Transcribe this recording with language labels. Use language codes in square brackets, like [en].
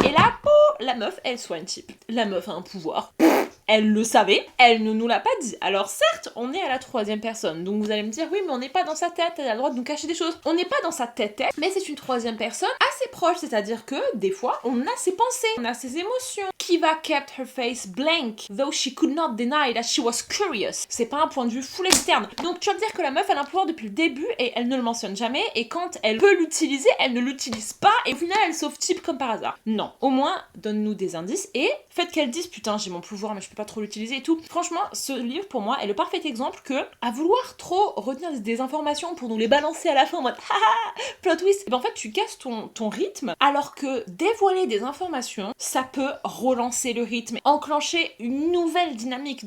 [fr] Et là, la meuf, elle soigne Tip. La meuf a un pouvoir. Elle le savait, elle ne nous l'a pas dit. Alors certes, on est à la 3e personne, donc vous allez me dire, oui, mais on n'est pas dans sa tête, elle a le droit de nous cacher des choses. On n'est pas dans sa tête, mais c'est une 3e personne assez proche, c'est-à-dire que, des fois, on a ses pensées, on a ses émotions. [en] Kiva kept her face blank, though she could not deny that she was curious. [fr] C'est pas un point de vue full externe. Donc tu vas me dire que la meuf, elle a un pouvoir depuis le début, et elle ne le mentionne jamais, et quand elle peut l'utiliser, elle ne l'utilise pas, et au final, elle sauve Tip comme par hasard. Non. Au moins, donne-nous des indices, et faites qu'elle dise, putain, j'ai mon pouvoir, mais je peux pas trop l'utiliser et tout. Franchement, ce livre pour moi est le parfait exemple que à vouloir trop retenir des informations pour nous les balancer à la fin en mode haha plot twist, et ben en fait tu casses ton rythme, alors que dévoiler des informations ça peut relancer le rythme, enclencher une nouvelle dynamique.